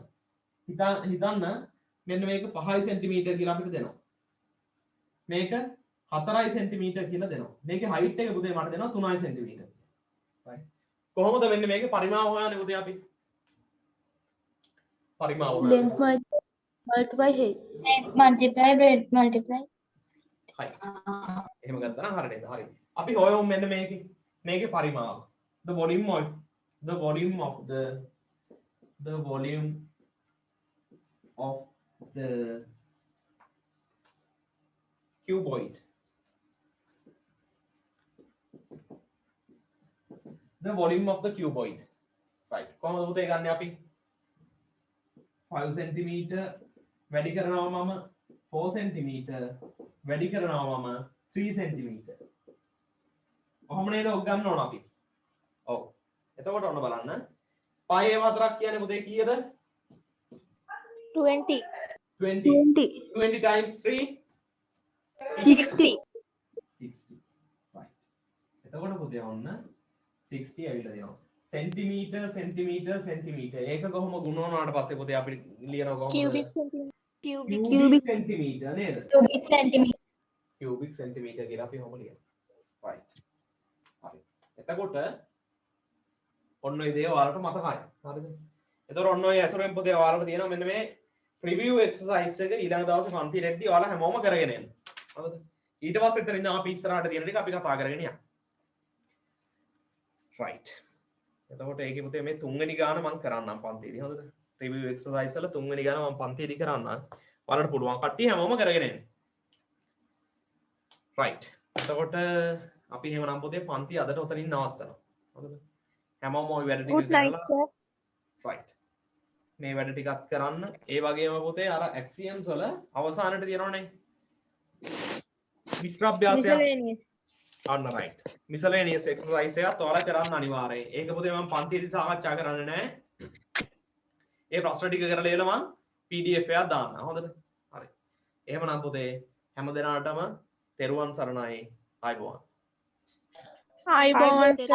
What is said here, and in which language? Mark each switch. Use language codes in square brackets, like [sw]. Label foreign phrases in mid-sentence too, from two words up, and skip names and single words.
[si] හිතන්න මෙන්න මේක 5 cm කියලා අපිට දෙනවා. මේක 4 cm කියලා දෙනවා. මේකේ height එක පුතේ මට දෙනවා 3 cm. right කොහොමද වෙන්නේ මේකේ පරිමාව හොයන්නේ පුතේ අපි? පරිමාව හොයන්නේ [en] length multiply height. length multiply breadth multiply height. [si] එහෙම ගත්තා නම් හරියට හරි. අපි හොයමු මෙන්න මේකේ පරිමාව. [en] the volume of the volume of the cuboid. The volume of the cuboid. [si] right කොහොමද පුතේ ගන්න අපි 5 cm වැඩි කරනවා මම 4 cm වැඩි කරනවා මම 3 cm. කොහොම නේද ඔක් ගන්න ඕන අපි. ඔව්. එතකොට ඔන්න බලන්න. පහේ හතරක් කියන්නේ පුතේ කීයද? 20 [en] 20 times 3 60. [si] 60. right. එතකොට පුතේ ඔන්න 60 ඇවිල්ලා දෙනවා. සෙන්ටිමීටර් ඒක කොහොම ගුණ වුණාට පස්සේ පුතේ අපි ලියනවා කොහොමද? [en] cubic centimeter cubic centimeter නේද? cubic centimeter cubic centimeter [si] කියලා අපි කොහොම ලියනවා? right. හරි. එතකොට ඔන්න ඔය දේ ඔයාලට මතකයි. හරිද? එතකොට ඔන්න ඔය ඇසුරෙන් පුතේ ඔයාලට තියෙනවා මෙන්න මේ [en] preview exercise [si] එක ඊළඟ දවසේ පන්තිරෙද්දී ඔයාලා හැමෝම කරගෙන යන්න. හරිද? ඊට පස්සේ එතන ඉඳන් අපි ඉස්සරහට තියෙන ටික අපි කතා කරගෙන යන්න. right. එතකොට ඒකේ පුතේ මේ තුන්වෙනි ගාන මම කරන්නම් පන්තියේදී හොඳද? [en] preview exercise [si] වල තුන්වෙනි ගාන මම පන්තියේදී කරන්නම්. ඔයාලට පුළුවන් කට්ටිය හැමෝම කරගෙන එන්න. right. එතකොට අපි එහෙමනම් පුතේ පන්ති අදට උතනින් නවත්තනවා. හරිද? හැමෝම ওই වැඩ ටික [en] good night sir [si] right. මේ වැඩ ටිකත් කරන්න. ඒ වගේම පුතේ අර axioms වල අවසානට තියෙනවනේ. මිශ්‍ර අභ්‍යාසයක්. අන්න right. [en] miscellaneous exercise [si] එකත් ඔයාලා කරන්න අනිවාර්යයෙන්. ඒක පුතේ මම පන්තියේදී සාකච්ඡා කරන්නේ නැහැ. ඒ ප්‍රශ්න ටික කරලා ඉවරලා මම PDF එකක් දාන්න. හොඳද? හරි. එහෙමනම් පුතේ හැම දිනාටම තෙරුවන් සරණයි. ආයුබෝවන්. ආයිබෝවන් සර්